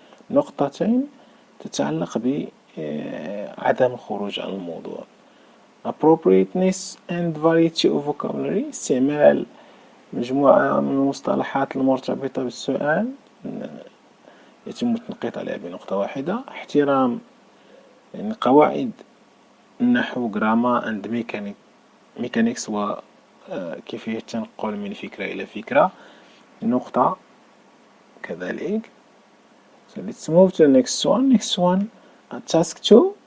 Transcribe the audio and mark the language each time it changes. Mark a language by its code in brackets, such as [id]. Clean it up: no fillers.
[ar] نقطتين تتعلق بعدم الخروج عن الموضوع. [en] Appropriateness and variety of vocabulary. [ar] استعمال مجموعة من المصطلحات المرتبطة بالسؤال يتم التنقيط عليها بنقطة واحدة. احترام يعني قواعد النحو [en] grammar and mechanics [ar] وكيفية التنقل من فكرة إلى فكرة. نقطة كذلك. [en] So let's move to the next one. Next one, task 2.